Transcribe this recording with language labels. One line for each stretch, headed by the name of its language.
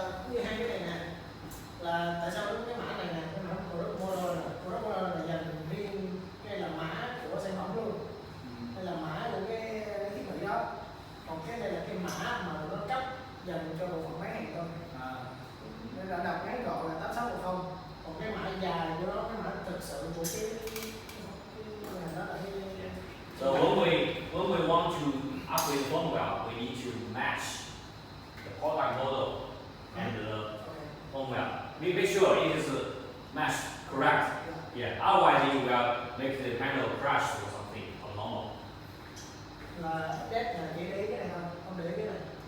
Vietnamese: Như hai cái này nè là tại sao cái mã này nè, cái mã product model là dành riêng cái là mã của sản phẩm luôn, đây là mã của cái thiết bị đó, còn cái này là cái mã mà nó cấp dành cho bộ phận bán hàng thôi. Nên là đọc ngắn gọn là 8610, còn cái mã dài của nó, cái mã thực sự của cái ngành đó là cái.
English: So when we want to upgrade the firmware, we need to match the product model and the firmware. We make sure it is matched correct. Yeah. Otherwise, it will make the panel crash or something abnormal.
Vietnamese: Là update là chỉ để ý cái này thôi, không để ý cái này.